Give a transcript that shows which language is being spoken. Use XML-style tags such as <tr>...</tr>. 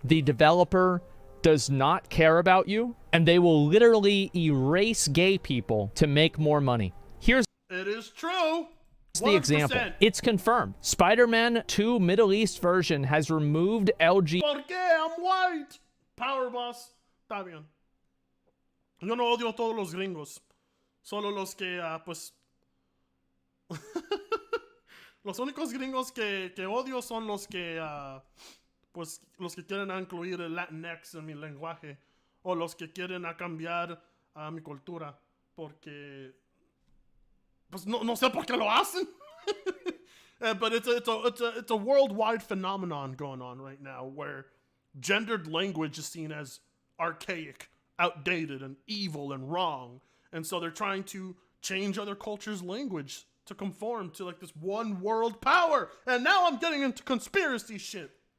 <en>The developer does not care about you, and they will literally erase gay people to make more money. It is true. The example. It's confirmed. Spider-Man 2 Middle East version has removed LG.</en> <es>¿Por qué?</es> <en>I'm white. Power boss.</en> <es>Está bien. Yo no odio a todos los gringos. Solo los que, pues... los únicos gringos que odio son los que, pues, los que quieren incluir el Latinx en mi lenguaje. O los que quieren cambiar mi cultura. Porque... Pues no sé por qué lo hacen.</es> <en>But it's a worldwide phenomenon going on right now where gendered language is seen as archaic, outdated, and evil and wrong. And so they're trying to change other cultures' language to conform to like this one world power. And now I'm getting into conspiracy shit.</en>